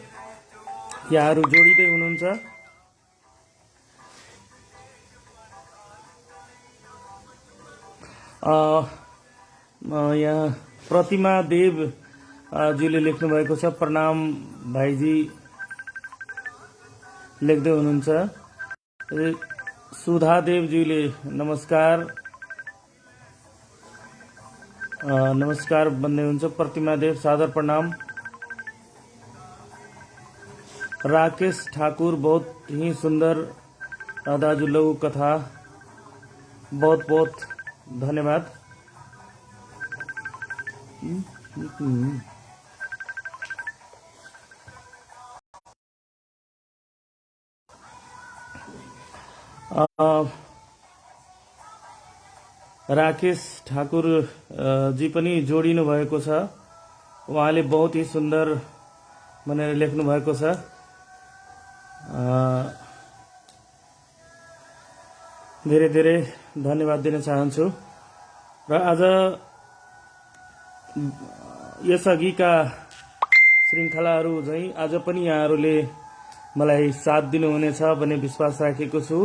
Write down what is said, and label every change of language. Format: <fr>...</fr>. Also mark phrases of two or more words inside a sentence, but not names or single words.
<ne>यहाँहरू जोडिँदै हुनुहुन्छ। यहाँ प्रतिमा देव जीले लेख्नु भएको छ। प्रणाम भाइजी लेख्दै हुनुहुन्छ। सुधा देवजीले नमस्कार भन्दै हुनुहुन्छ। प्रतिमा देव सादर प्रणाम। राकेश ठाकुर</ne> <hi>बहुत ही सुंदर</hi> <ne>दाजु लघु कथा,</ne> <hi>बहुत धन्यवाद।</hi> <ne>राकेश ठाकुर जी पनि जोडिनु भएको छ। उहाँले</ne> <hi>बहुत ही सुन्दर</hi> <ne>भनेर लेख्नु भएको छ। धेरै धन्यवाद दिन चाहन्छु। र आज यसअघिका श्रृङ्खलाहरू झैं आज पनि यहाँहरूले मलाई साथ दिनुहुनेछ भन्ने विश्वास राखेको छु।</ne>